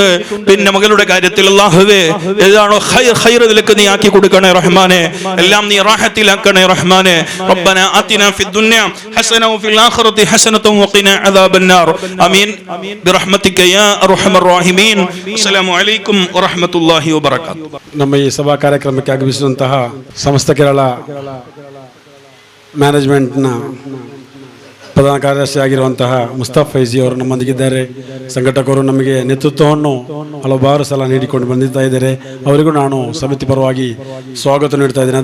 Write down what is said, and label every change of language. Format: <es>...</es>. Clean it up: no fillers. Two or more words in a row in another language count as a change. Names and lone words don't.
<ml>പിന്നെ മകളുടെ കാര്യത്തിൽ അല്ലാഹുവേ, ഏതാണോ ഖൈർ നിലക്ക് നീ ആക്കി കൊടുക്കണേ റഹ്മാനെ. എല്ലാം നീ റാഹത്തിലാക്കണേ റഹ്മാനെ.</ml> <ar>ربنا آتنا في الدنيا حسنة وفي الآخرة حسنة وقنا عذاب النار. آمين برحمتك يا أرحم الراحمين. السلام عليكم ورحمة الله وبركاته.</ar> <kn>ನಮ್ಮ ಈ ಸಭಾ ಕಾರ್ಯಕ್ರಮಕ್ಕೆ ಆಗಮಿಸಿದಂತಹ ಸಮಸ್ತ ಕೇರಳ ಮ್ಯಾನೇಜ್ಮೆಂಟ್ನ ಪ್ರಧಾನ ಕಾರ್ಯದರ್ಶಿ ಆಗಿರುವಂತಹ ಮುಸ್ತಫ್ ಫೈಜಿ ಅವರು ನಮ್ಮೊಂದಿಗಿದ್ದಾರೆ. ಸಂಘಟಕರು ನಮಗೆ ನೇತೃತ್ವವನ್ನು ಹಲವಾರು ಸಲ ನೀಡಿಕೊಂಡು ಬಂದಿರ್ತಾ ಇದ್ದಾರೆ. ಅವರಿಗೂ ನಾನು ಸಮಿತಿ ಪರವಾಗಿ ಸ್ವಾಗತ ನೀಡ್ತಾ ಇದ್ದೇನೆ.</kn>